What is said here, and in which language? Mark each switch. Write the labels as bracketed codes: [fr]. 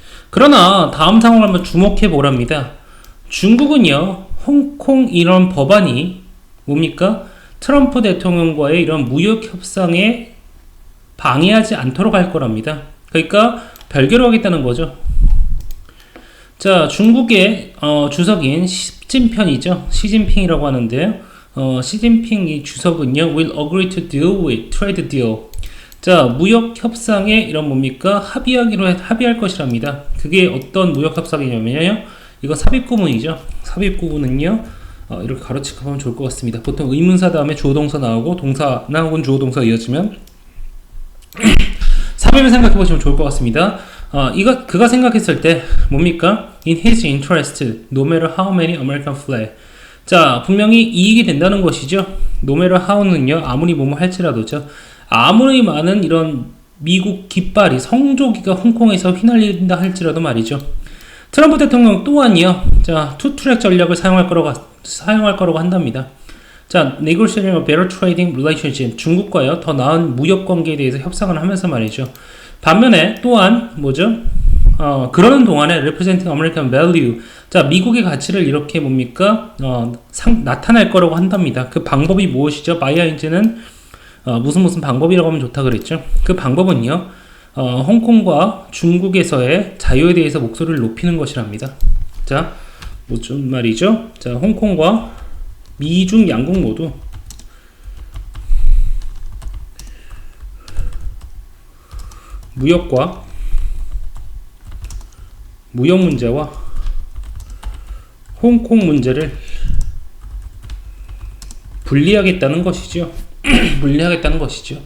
[ko] 그러나 다음 상황을 한번 주목해 보랍니다. 중국은요, 홍콩 이런 법안이 뭡니까? 트럼프 대통령과의 이런 무역 협상에 방해하지 않도록 할 거랍니다. 그러니까 별개로 하겠다는 거죠. 자, 중국의 주석인 시진핑이죠. 시진핑이라고 하는데요. 시진핑 이 주석은요, [en] will agree to deal with trade deal. [ko] 자, 무역 협상에 이런 뭡니까? 합의할 것이랍니다. 그게 어떤 무역 협상이냐면요, 이거 삽입구문이죠. 삽입구문은요, 이렇게 가로치고 하면 좋을 것 같습니다. 보통 의문사 다음에 주어동사 나오고 동사나 혹은 주어동사가 이어지면 삽입을 생각해 보시면 좋을 것 같습니다. 그가 생각했을 때 뭡니까? [en] In his interest, no matter how many American flag. [ko] 자, 분명히 이익이 된다는 것이죠. [en] No matter how [ko] 는요, 아무리 뭐뭐 할지라도죠. 아무리 많은 이런 미국 깃발이, 성조기가 홍콩에서 휘날린다 할지라도 말이죠. 트럼프 대통령 또한이요, 자, 투트랙 전략을 사용할 거라고 한답니다. [en] 자, negotiating a better trading relationship. [ko] 중국과요, 더 나은 무역 관계에 대해서 협상을 하면서 말이죠. 반면에 또한 뭐죠? 그러는 동안에 [en] representing American value. [ko] 자, 미국의 가치를 이렇게 뭡니까? 나타낼 거라고 한답니다. 그 방법이 무엇이죠? 바이아인즈는 무슨 방법이라고 하면 좋다 그랬죠. 그 방법은요, 홍콩과 중국에서의 자유에 대해서 목소리를 높이는 것이랍니다. 자, 무슨 말이죠? 자, 홍콩과 미중 양국 모두 무역 문제와 홍콩 문제를 분리하겠다는 것이죠. 분리하겠다는 것이죠.